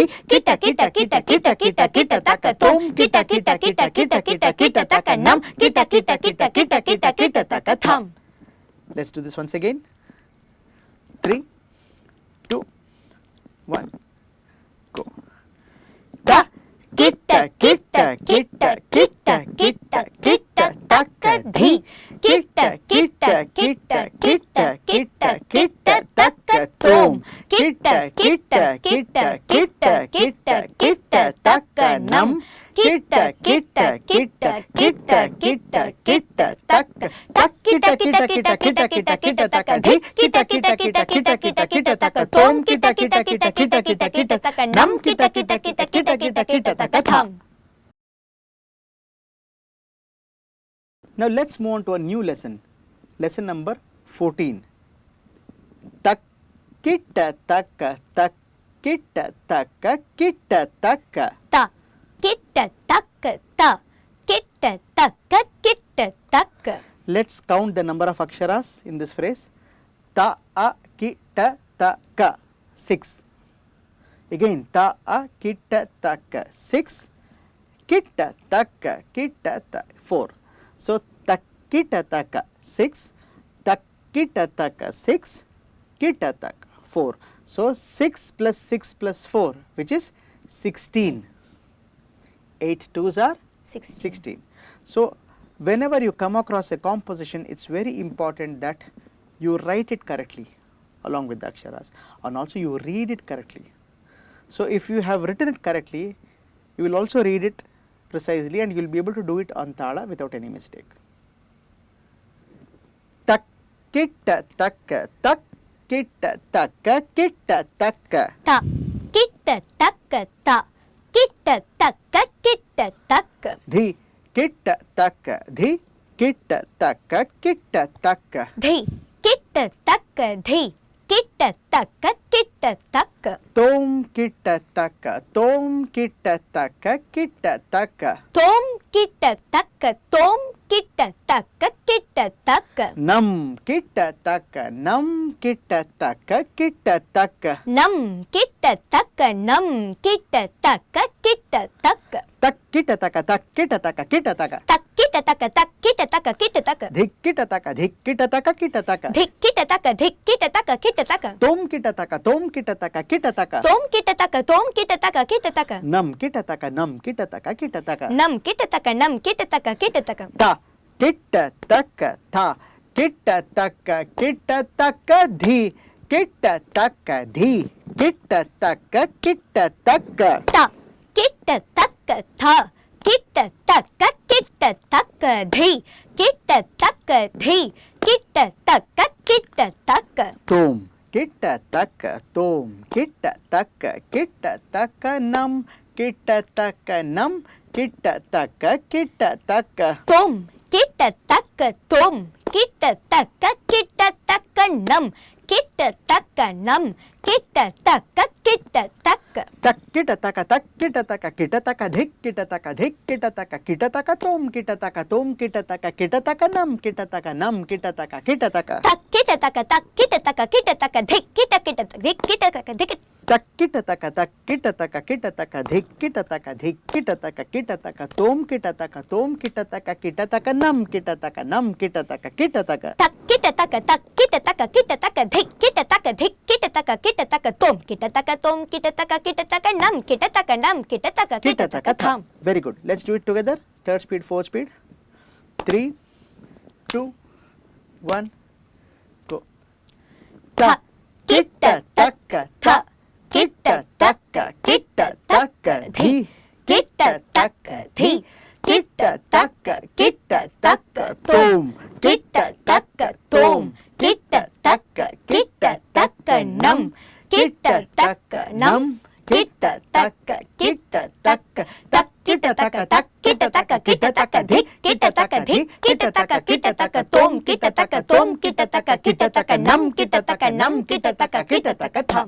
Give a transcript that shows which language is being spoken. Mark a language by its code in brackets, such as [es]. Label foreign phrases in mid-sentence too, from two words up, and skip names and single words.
[en] Kitta, kitta, kitta, kitta, kitta, kitta, taka. Tom. Kitta, kitta, kitta, kitta, kitta, kitta, taka. Nam. Kitta, kitta, kitta, kitta, kitta, kitta, taka. Tham. let's do this once again. 3, 2, 1, go. Ta. Kitta, kitta, kitta, kitta, kitta, kitta, taka. Dhi. Kitta, kitta, kitta, kitta, kitta, kitta, taka. Tom. Kitta, kitta, kitta, kitta, kitta, kitta, taka. Nam. Kitta, kitta, kitta, kitta, kitta, kitta, taka. Tak. Kitta, kitta, kitta, kitta, kitta, kitta, taka. Dhi. Kitta, kitta, kitta, kitta, kitta, kitta, taka. Tom. Kitta, kitta, kitta, kitta, kitta, kitta, taka. Nam. Kitta, kitta, kitta, kitta, kitta, kitta, taka. Tham. Now let's move on to a new lesson. Lesson number 14. Tak kita taka tak kita taka kita taka. Ta. Kitta, taka. Ta. Kitta, taka. Kitta, taka. Let's count the number of aksharas in this phrase. Ta a kita taka 6. Again ta a kita taka 6. Kita taka kita taka 4. So tak kita taka 6. Tak kita taka 6. Kita taka 4. So 6 plus 6 plus 4, which is 16. 8 twos are 16. So whenever you come across a composition, it's very important that you write it correctly along with the aksharas, and also you read it correctly. So if you have written it correctly, you will also read it precisely and you will be able to do it on tala without any mistake. Tak किट्ट तक तक किट्ट तक किट्ट तक ta kitta takka ta kitta takka kitta takka धी किट्ट तक धी किट्ट तक किट्ट तक dhi kitta takka dhi kitta takka kitta takka तोम किट्ट तक तोम किट्ट तक किट्ट तक tom kitta takka tom kitta takka kitta takka नम किट्ट तक नम किट्ट तक किट्ट तक nam kitta takka nam kitta takka kitta takka तक किट्ट तक किट्ट तक किट्ट तक tak kitta takka tak kitta takka kitta takka धिक किट्ट तक धिक किट्ट तक किट्ट तक dik kitta takka dik kitta takka kitta takka तोम किट्ट तक तोम किट्ट तक किट्ट तक tom kitta takka tom kitta takka kitta takka नम किट्ट तक नम किट्ट तक किट्ट तक nam kitta takka nam kitta takka kitta takka ता किट्ट तक था किट्ट तक किट्ट तक धी किट्ट तक धी किट्ट तक किट्ट तक ta kitta takka tha kitta takka kitta takka dhi kitta takka dhi kitta takka kitta takka तोम किट्ट तक तोम किट्ट तक किट्ट तक नम किट्ट तक नम किट्ट तक किट्ट तक tom kitta takka tom kitta takka kitta takka nam kitta takka nam kitta takka kitta takka तक किट तक किट तक किट तक धिक किट तक किट तक किट तक तोम किट तक किट तक नम किट तक किट तक tak kitta takka tak kitta takka kitta takka dik kitta kitta dik kitta takka dik तक किट तक किट तक धिक किट तक किट तक तोम किट तक किट तक नम किट तक किट तक tak kitta takka tak kitta takka kitta takka dik kitta takka kitta takka tom kitta takka nam kitta takka tham Very good. Let's do it together. Third speed, fourth speed. 3, 2, 1, go. tha kitta takka tha kitta takka dhi kitta takka kitta takka tom kitta takka nam kitta takka kitta takka tak kitta takka dik kitta takka tom kitta takka nam kitta takka tham